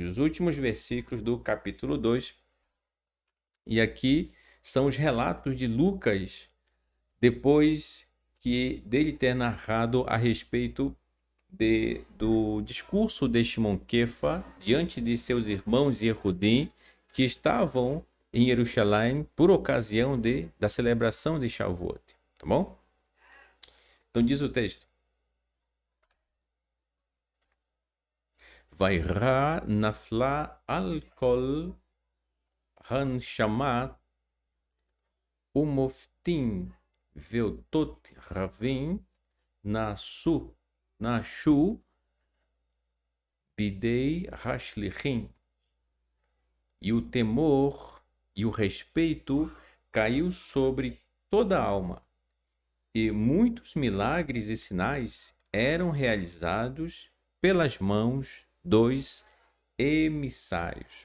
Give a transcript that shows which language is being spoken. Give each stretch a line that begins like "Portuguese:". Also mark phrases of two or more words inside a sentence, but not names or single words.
Portuguese: Os últimos versículos do capítulo 2. E aqui são os relatos de Lucas, depois dele ter narrado a respeito do discurso de Shimon Kefa diante de seus irmãos Yehudim, que estavam em Jerusalém por ocasião da celebração de Shavuot. Tá bom? Então diz o texto.
Hebrew: ויראה נפלה על כל הנשמות ומופתים ואותות רבים נעשו בידי השליחים.
Portuguese: E o temor e o respeito caiu sobre toda a alma. E muitos milagres e sinais eram realizados pelas mãos dos emissários.